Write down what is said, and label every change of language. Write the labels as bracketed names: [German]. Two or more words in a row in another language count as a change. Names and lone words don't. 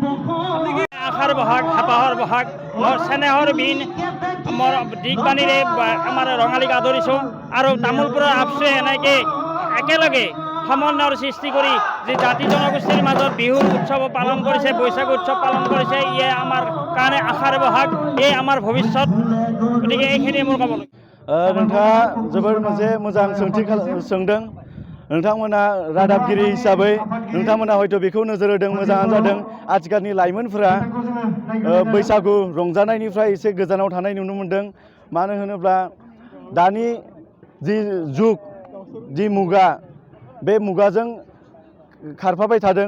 [Assamese] আশাৰ বহাগ, হেঁপাহৰ বহাগ, মোৰ চেনেহৰ বিন, মোৰ দিগবাণীৰে আমাৰ ৰঙালীক আদৰিছোঁ আৰু তামোলপুৰৰ আপচে এনেকৈ একেলগে সমন্বয়ৰ সৃষ্টি কৰি যি জাতি জনগোষ্ঠীৰ মাজত বিহুৰ উৎসৱ পালন কৰিছে, বৈশাখ উৎসৱ পালন কৰিছে, ইয়ে আমাৰ কাৰণে আশাৰ বহাগ, এই আমাৰ ভৱিষ্যত। গতিকে এইখিনিয়ে মোৰ ক'বলৈ। [Bodo] नोंथाङा जोबोर मोनसे मोजां सोंथि सोंदों। नोंथांमोना रादाबगिरि हिसाबै नोंथांमोना हयथ' बेखौ नोजोर होदों, मोजाङानो जादों। आथिखालनि लाइमोनफोरा बैसागु रंजानायनिफ्राय एसे गोजानाव थानाय नुनो मोन्दों। मानो होनोब्ला दानि जि जुग, जि मुगा, बे मुगाजों खारफाबाय थादों।